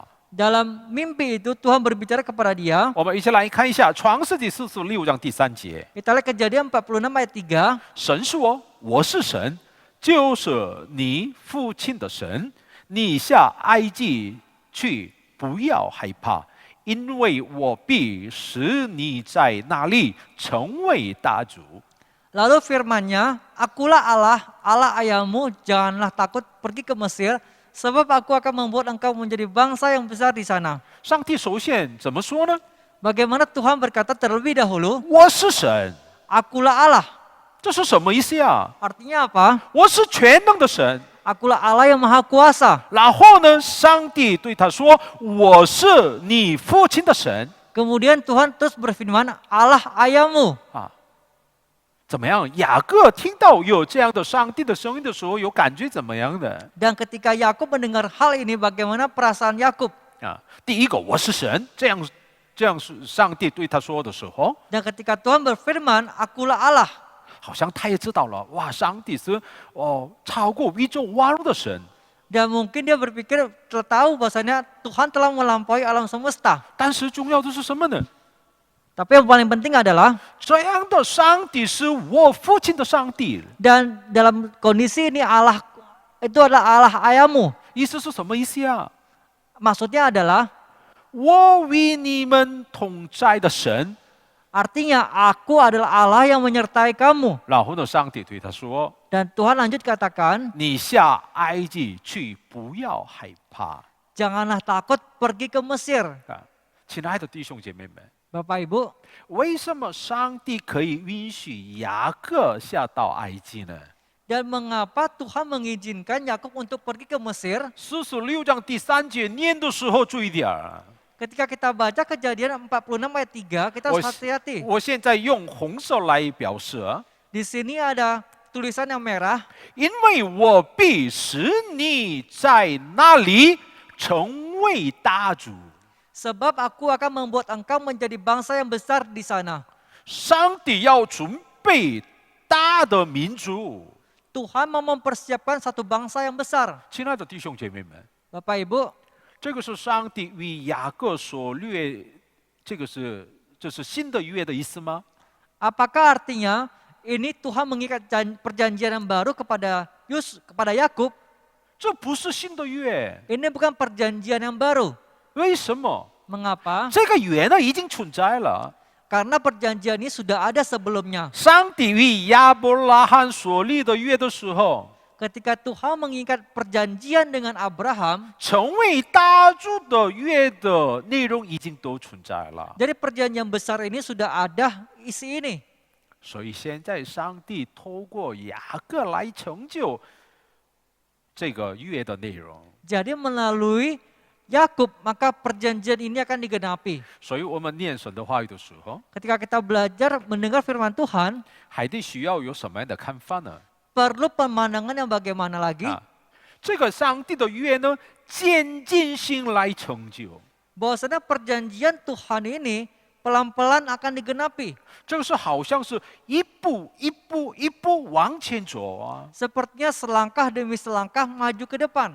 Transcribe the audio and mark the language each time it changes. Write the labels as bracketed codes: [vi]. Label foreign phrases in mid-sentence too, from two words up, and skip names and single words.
[id] Dalam mimpi itu Tuhan berbicara kepada dia. [zh] 我们一起来看一下《创世纪46章第3节。 [id] Kita lihat Kejadian 46 ayat 3. [zh] 神说：“我是神，就是你父亲的神。你下埃及去，不要害怕，因为我必使你在那里成为大族。” [id] Lalu firman-Nya, "Akulah Allah, Allah ayahmu, janganlah takut pergi ke Mesir, sebab aku akan membuat engkau menjadi bangsa yang besar di sana." [zh] 上帝首先怎么说呢？ [id] Bagaimana Tuhan berkata terlebih dahulu, [zh] 我是神， [id] "Akulah Allah." [zh] 这是什么意思呀？ [id] Artinya apa? [zh] 我是全能的神。 [id] Akulah Allah yang maha kuasa. [zh] 然后呢，上帝对他说：“我是你父亲的神。” [id] Kemudian Tuhan terus berfirman, "Allah ayahmu." [zh] 怎么样？雅各听到有这样的上帝的声音的时候，有感觉怎么样的？ [id] Dan ketika Yakub mendengar hal ini, bagaimana perasaan Yakub? [zh] 啊，第一个我是神，这样是上帝对他说的时候， [id] Dan ketika Tuhan berfirman, akulah Allah. [zh] 好像他也知道了，哇，上帝是超过宇宙万物的神。 [id] Dan mungkin dia berpikir, telah tahu bahasanya Tuhan telah melampaui alam semesta. [zh] 但是重要的是什么呢？ [id] Tapi yang paling penting adalah, [zh] 这样的上帝是我父亲的上帝。 [id] dan dalam kondisi ini Allah itu adalah Allah ayahmu. [zh] 意思是什么意思啊？ [id] Maksudnya adalah, [zh] 我与你们同在的神。 [id] artinya aku adalah Allah yang menyertai kamu. [zh] 然后呢，上帝对他说 [id] Dan Tuhan lanjut katakan,：“ [zh] 你下埃及去，不要害怕。 [id] janganlah takut pergi ke Mesir. ” [zh] 啊，亲爱的弟兄姐妹们， [id] Bapak Ibu, [zh] 为什么上帝可以允许雅各下到埃及呢？ [id] dan mengapa Tuhan mengizinkan Yakub untuk pergi ke Mesir? [zh] 46 章第3节念的时候注意点儿。 [id] Ketika kita baca Kejadian 46 ayat 3, kita harus hati-hati. [zh] 我现在用红色来表示， [id] Di sini ada tulisan yang merah, [zh] 因为我必使你在那里成为大主。 [id] sebab aku akan membuat engkau menjadi bangsa yang besar di sana. [zh] 上帝要准备大的民族。 [id] Tuhan mau mempersiapkan satu bangsa yang besar. [zh] 亲爱的弟兄姐妹们， [id] Bapak Ibu, [zh] 这个是上帝与雅各所立，这是新的约的意思吗？ [id] apakah artinya ini Tuhan mengikat perjanjian yang baru kepada Yakub? [zh] 这不是新的约， [id] Ini bukan perjanjian yang baru. [zh] 为什么？ [id] Mengapa? [zh] 这个约呢已经存在了。 [id] Karena perjanjian ini sudah ada sebelumnya. [zh] 上帝与亚伯拉罕所立的约的时候， [id] Ketika Tuhan mengikat perjanjian dengan Abraham, [zh] 成为大主的约的内容已经都存在了。 [id] jadi perjanjian besar ini sudah ada isi ini. [zh] 所以现在上帝透过雅各来成就这个约的内容。 [id] Jadi melalui Yakub, maka perjanjian ini akan digenapi. [zh] 所以我们念神的话语的时候， [id] Ketika kita belajar mendengar firman Tuhan, [zh] 还得需要有什么样的看法呢？ [id] perlu pemandangan yang bagaimana lagi? [zh] 啊，这个上帝的约呢，渐进性来成就。 [id] Bahwasanya perjanjian Tuhan ini pelan-pelan akan digenapi. [zh] 这个是好像是一步一步一步往前走啊。 [id] Sepertinya selangkah demi selangkah maju ke depan.